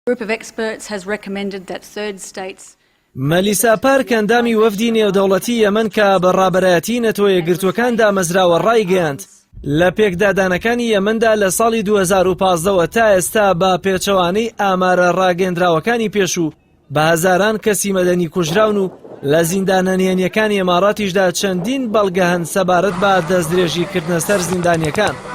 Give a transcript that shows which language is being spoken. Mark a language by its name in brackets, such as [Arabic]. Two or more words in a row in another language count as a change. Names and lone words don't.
[English] group of experts has recommended that third states [Central Kurdish] مەلیسا پارک ئەندامی وەفدی نێودەوڵەتی یەمەن کە بەڕابەرایەتی نەتۆ یەکگرتوەکان دامەزراوە ڕایگەیاند لە پێکدادانەکانی یەمەندا لە ساڵی 2015ەوە تا ئێستا بە پێچەوانەی ئامارە ڕاگەیەندراوەکانی پێشوو بە هەزاران کەسی مەدەنی کوژراون و لە زیندانە نهێنیەکانی ئێماڕاتیشدا چەندین بەڵگە هەن سەبارەت بە دەستدرێژیکردنە سەر زیندانیەکان.